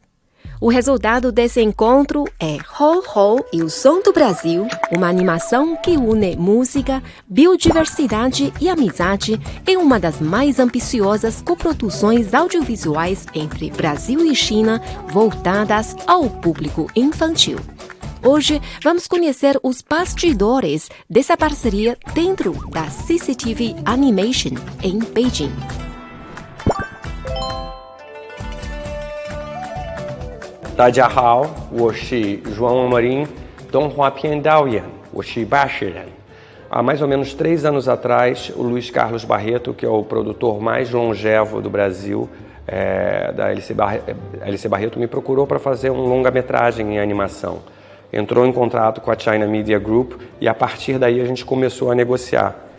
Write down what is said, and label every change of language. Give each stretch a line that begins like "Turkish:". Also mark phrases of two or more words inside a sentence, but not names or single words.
Portuguese: O resultado desse encontro é Ho Ho e o Som do Brasil, uma animação que une música, biodiversidade e amizade em uma das mais ambiciosas coproduções audiovisuais entre Brasil e China voltadas ao público infantil. Hoje, vamos conhecer os bastidores dessa parceria dentro da CCTV Animation, em Beijing.
Chinese: Dajiahao, 我是 João Amorim, 动画片导演，我是巴士人。
Portuguese: Há mais ou menos 3 anos atrás, o Luiz Carlos Barreto, que é o produtor mais longevo do Brasil, da LC Barreto, me procurou para fazer um longa-metragem em animação. Entrou em contato com a China Media Group e a partir daí a gente começou a negociar.